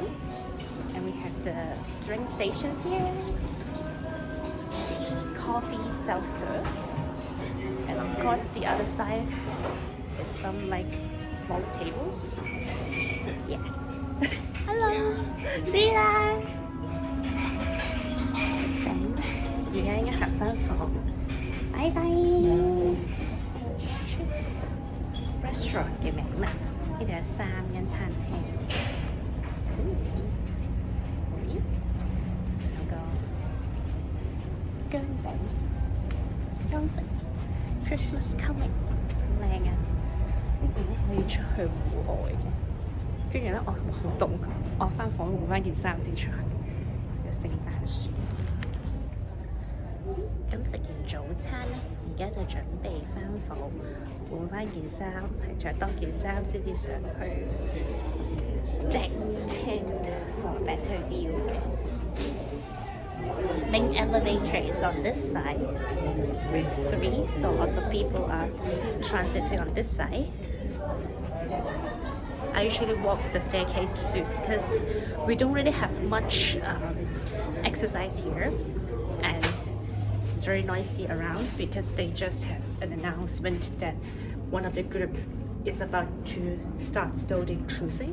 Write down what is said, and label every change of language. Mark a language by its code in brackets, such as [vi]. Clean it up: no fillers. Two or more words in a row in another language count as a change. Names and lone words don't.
[en] And we have the drink stations here. Tea, coffee, self-serve. And of course, the other side is some like small tables. Yeah. Hello. See ya. [yue] 咁而家應該行返房。 [en] Bye bye. [yue] Restaurant 嘅名啦，呢度有3間餐廳。有個薑餅，香食 [en] Christmas coming， [yue] 靚啊！可以出去戶外嘅，跟住咧，好凍，我翻房換翻件衫先出去。有聖誕樹。咁食完早餐咧，而家就準備翻房換翻件衫，係着多件衫先至上去 [en] Deck 10 for a better view [yue] 嘅。 [en] Main elevator is on this side with 3, so lots of people are transiting on this side. I usually walk the staircase because we don't really have much exercise here, and it's very noisy around because they just had an announcement that one of the group is about to start zodiac cruising.